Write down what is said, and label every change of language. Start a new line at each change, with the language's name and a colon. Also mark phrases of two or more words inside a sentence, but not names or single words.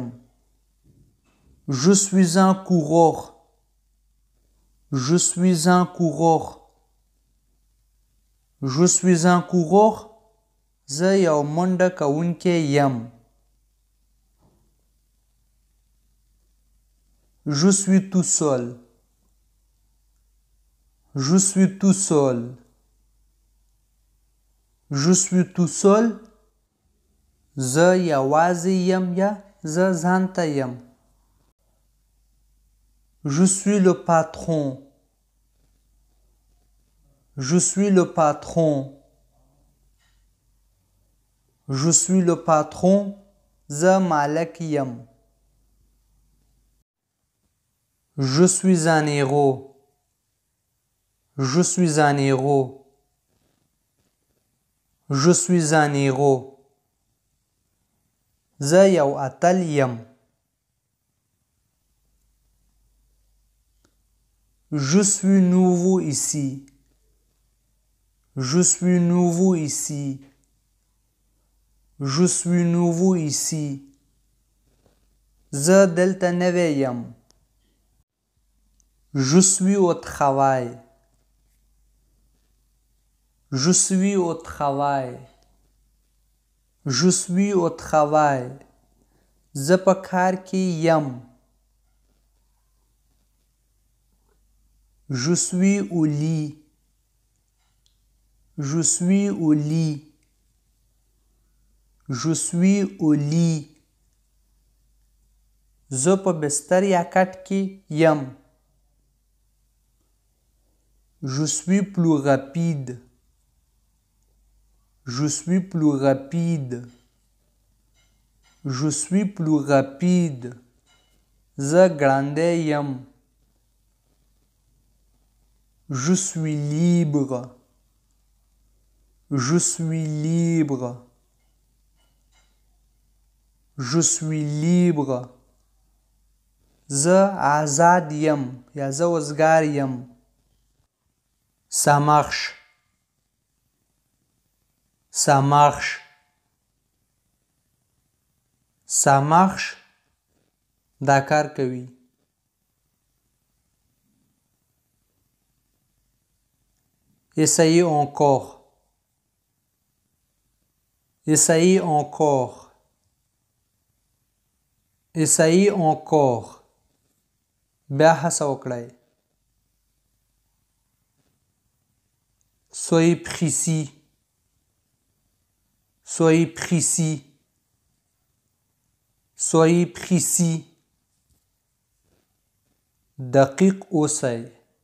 French: Je suis un coureur. Je suis un coureur. Je suis un coureur.
Pashto: زه یو منډه کوونکی یم.
French: Je suis tout seul. Je suis tout seul. Je suis tout seul.
Pashto: زه یوازې یم یا زه ځانته یم.
French: Je suis le patron. Je suis le patron. Je suis le patron.
Pashto: زه مالک یم.
French: Je suis un héros. Je suis un héros. Je suis un héros.
Pashto: زه یو اتل یم.
French: Je suis nouveau ici. Je suis nouveau ici. Je suis nouveau ici.
Pashto: زه دلته نوی یم.
French: Je suis au travail. Je suis au travail. Je suis au travail.
Pashto: زه په کار کې یم.
French: Je suis au lit. Je suis au lit. Je suis au lit.
Pashto: زه په بستر یا کټ کې یم.
French: Je suis plus rapide. Je suis plus rapide. Je suis plus rapide.
Pashto: زه ګړندی یم.
French: Je suis libre. Je suis libre. Je suis libre.
Pashto: زه آزاد یم یا زه وزګار یم.
French: Ça marche. Ça marche. Ça marche.
Pashto: دا کار کوي.
French: Essayez encore. Essayez encore. Essayez encore.
Pashto: بیا هڅه وکړئ.
French: Soyez précis. Soyez précis. Soyez précis.
Pashto: دقیق اوسئ.